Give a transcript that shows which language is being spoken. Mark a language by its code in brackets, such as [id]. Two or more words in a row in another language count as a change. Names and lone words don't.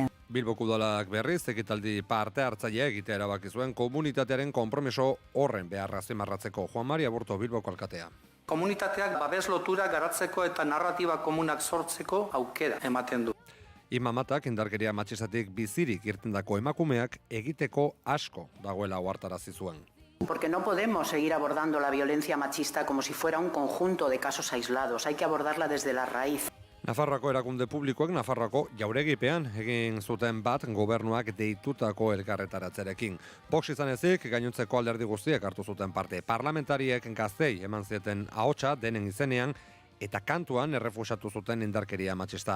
[eu] Bilboko udalak berriz ekitaldi parte hartzailea egitea erabaki zuen komunitatearen konpromiso horren beharra azpimarratzeko. Juan Mari Aburto Bilboko alkatea. Komunitateak babes lotura garatzeko eta narratiba komunak sortzeko aukera ematen du. Imamatak indarkeria matxistatik bizirik irtendako emakumeak egiteko asko dagoela ohartarazi zuen. [es] Porque no podemos seguir abordando la violencia machista como si fuera un conjunto de casos aislados. Hay que abordarla desde la raíz. [eu] Nafarroako erakunde publikoek Nafarroako jauregipean egin zuten bat gobernuak deitutako elkarretaratzerekin. Vox izan ezik, gainontzeko alderdi guztiek hartu zuten parte. Parlamentariek gaztei eman zieten ahotsa denen izenean eta kantuan errefusatu zuten indarkeria matxista.